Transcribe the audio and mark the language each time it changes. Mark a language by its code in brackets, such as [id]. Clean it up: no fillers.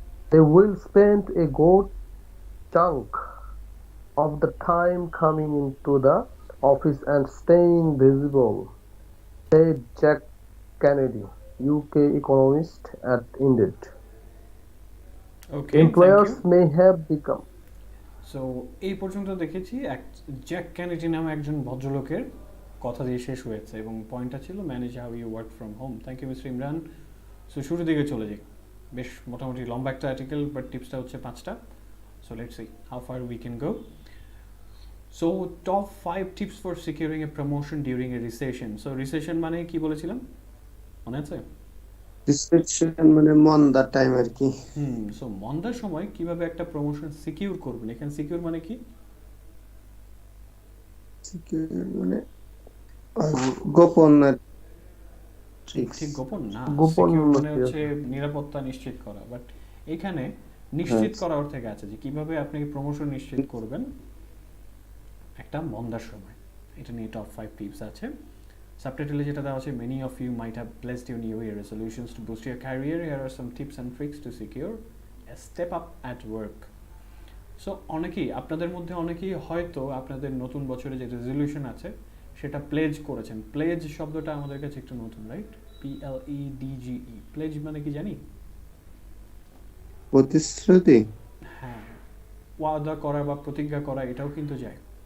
[en] They will spend a good chunk of the time coming into the office and staying visible, said Jack Kennedy, UK economist at Indeed. Okay, employers may have become. [bn] So এই পর্যন্ত দেখেছি Jack Kennedy নামে একজন ভদ্রলোকের কথা দিয়ে শেষ হয়েছে এবং পয়েন্টটা ছিল [en] Manage how you work from home. Thank you mister Imran. [bn] So শুরুর দিকে চলে যাই. বেশ মোটামুটি লম্বা একটা আর্টিকেল, বাট টিপসটা হচ্ছে 5টা. [en] So let's see how far we can go. So top 5 tips for securing a promotion during a recession. [bn] So recession মানে কি বলেছিলাম মনে আছে? রিসেশন মানে মন্দার টাইম আর কি. সো মন্দার সময় কিভাবে একটা প্রমোশন সিকিউর করবেন. এখানে সিকিউর মানে কি? সিকিউর মানে গোপন. ঠিক গোপন না, সিকিউর মানে হচ্ছে নিরাপত্তা নিশ্চিত করা. বাট এখানে নিশ্চিত করা অর্থে আছে যে কিভাবে আপনি প্রমোশন নিশ্চিত করবেন একটা মন্দার সময়. এটা নিয়ে টপ 5 টিপস আছে. সাবটাইটেলে যেটা দেওয়া আছে, [en] many of you might have pledged your new year resolutions to boost your career. Here are some tips and tricks to secure a step up at work. [bn] So অনেকেই আপনাদের মধ্যে অনেকেই হয়তো আপনাদের নতুন বছরে যে রেজলিউশন আছে সেটা প্লেজ করেছেন. প্লেজ শব্দটা আমাদের কাছে একটু নতুন, রাইট? PLEDGE. প্লেজ মানে কি জানি? প্রতিশ্রুতি. হ্যাঁ, ওয়াদা করা বা প্রতিজ্ঞা করা, এটাও কিন্তু যায়.